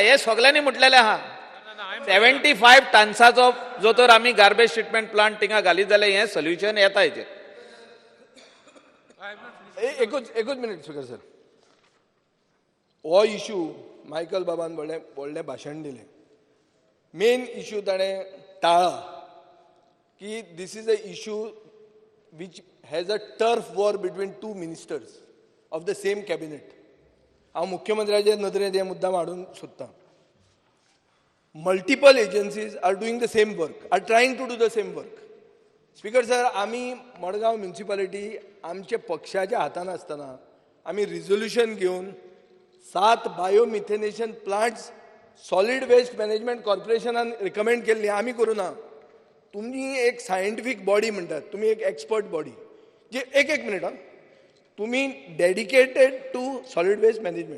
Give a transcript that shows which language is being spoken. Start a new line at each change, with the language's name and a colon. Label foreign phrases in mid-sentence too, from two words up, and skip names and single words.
Konkani: हे सगळ्यांनी म्हटलेलें आहा. 75 टन्साचो जो तर आमी
English: garbage treatment plant
Konkani: थिंगा घालीत जाल्यार हें सोल्युशन येता हेचेर. एकूच मिनिट
English: Speaker sir.
Konkani: हो इश्यू मायकल बाबान व्हडलें भाशण दिलें.
English: main issue
Konkani: ताणें टाळ्ळा की
English: this is a issue which has a turf war between 2 ministers of the same cabinet.
Konkani: हांव मुख्यमंत्र्याचे नदरेंत हे मुद्दाम हाडूंक सोदतां.
English: Multiple agencies are doing the same work, are trying to do the same work. Speaker sir,
Konkani: आमी मडगांव म्युनिसिपालिटी आमच्या पक्षाच्या हातान आसतना आमी रिझोल्युशन घेवन 7
English: biomethanation plants Solid Waste Management Corporationान
Konkani: रिकमेंड केल्ली. आमी करूं ना. तुम्ही एक
English: scientific body
Konkani: म्हणटात, तुम्ही एक
English: expert body
Konkani: जे एक मिनिट हा, तुम्ही
English: dedicated to solid waste management.